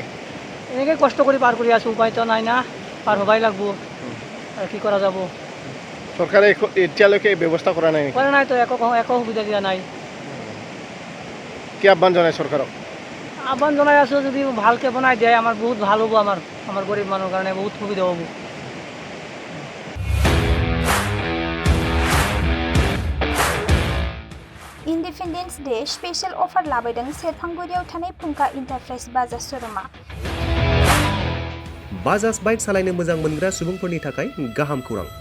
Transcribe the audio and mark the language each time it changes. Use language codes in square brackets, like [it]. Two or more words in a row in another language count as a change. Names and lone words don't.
[as] এনেকৈ কষ্ট কৰি পাৰ কৰি আছোঁ, উপায়তো নাই না, পাৰ হ'বাই লাগব আৰু কি কৰা যাব। চৰকাৰে এতিয়ালৈকে ব্যৱস্থা কৰা নাই? কৰা নাইতো, একো সুবিধা দিয়া নাই। কি আহ্বান জনায় চৰকাৰক? আহ্বান জনাই আছোঁ, যদি ভালকৈ বনাই দিয়ে আমাৰ বহুত ভাল হ'ব, আমাৰ গৰীব মানুহৰ কাৰণে বহুত সুবিধা হ'ব। [en] independence day special offer [brx] लाबोदों सेरफांगुरियाव थानाय फुंखा इन्टारप्राइज बाजाज श'रुमा। बाजाज बाइक सालायनो मोजां मोनग्रा सुबुंफोरनि थाखाय गाहाम खौरां।